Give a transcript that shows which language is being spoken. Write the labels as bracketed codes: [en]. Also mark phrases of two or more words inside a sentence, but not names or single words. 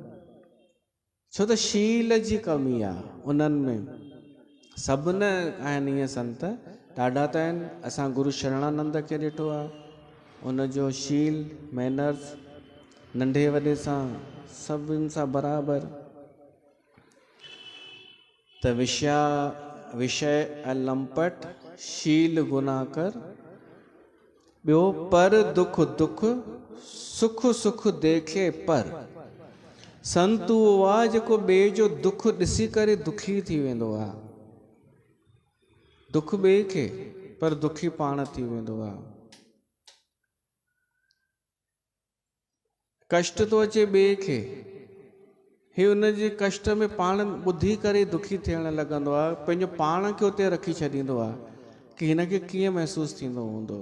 [sd] छो त शील जी कमी आहे उन्हनि में। सभु न आहिनि ईअं संत, ॾाढा त आहिनि। असां गुरु शरणानंद खे ॾिठो आहे, उनजो शील मैनर्स नंढे वॾे सां सभिनि सां बराबरि। [awa] त विषय अलंपट, शील गुनाकर, ॿियो पर दुख दुख, सुख सुख देखे पर। [sd] संत उहो आहे जेको ॿिए जो दुख ॾिसी करे दुखी थी वेंदो आहे, दुख ॿिए खे पर दुखी पाण थी वेंदो आहे। कष्ट थो अचे ॿिए खे, हे उनजे कष्ट में पाण ॿुधी करे दुखी थियण लॻंदो आहे, पंहिंजो पाण खे उते रखी छॾींदो आहे कि हिनखे कीअं महसूसु थींदो हूंदो।